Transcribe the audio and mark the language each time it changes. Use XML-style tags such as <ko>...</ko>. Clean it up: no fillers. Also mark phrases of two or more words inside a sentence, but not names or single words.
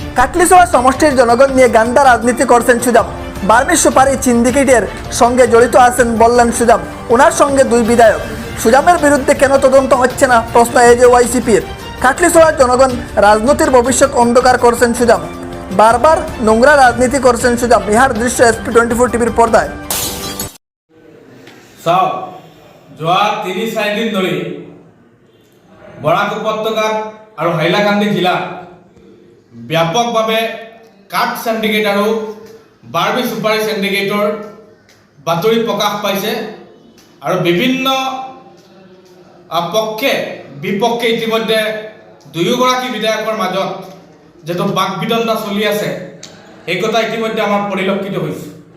<bn>কাটলিছড়া সমষ্টির জনগণ নিয়ে গান্দা রাজনীতি করছেন সুজাম। বার্মি সুপারি সিন্ডিকেটের সঙ্গে জড়িত আছেন বললেন সুজাম। ওনার সঙ্গে দুই বিধায়ক। সুজামের বিরুদ্ধে কেন তদন্ত হচ্ছে না প্রশ্ন AJYCPর। কাটলিছড়ার জনগণ রাজনীতির ভবিষ্যৎ অন্ধকার করছেন সুজাম। বারবার নোংরা রাজনীতি করছেন সুজাম। ইহার দৃশ্য SP24 টিভির পর্দায়।</bn> <as>চাওক, যোৱা ৩-৪ দিন ধৰি বৰাক উপত্যকাত আৰু হাইলাকান্দি জিলাত ব্যাপকভাৱে কাঠ সিন্ডিকেট আৰু বাৰ্মি সুপাৰি সিন্ডিকেটৰ বাতৰি প্ৰকাশ পাইছে আৰু বিভিন্ন পক্ষে বিপক্ষে ইতিমধ্যে দুয়োগৰাকী বিধায়কৰ মাজত যেটো বাকবিতণ্ডা চলি আছে এই কথা ইতিমধ্যে আমাৰ পৰিলক্ষিত হৈছে।</as>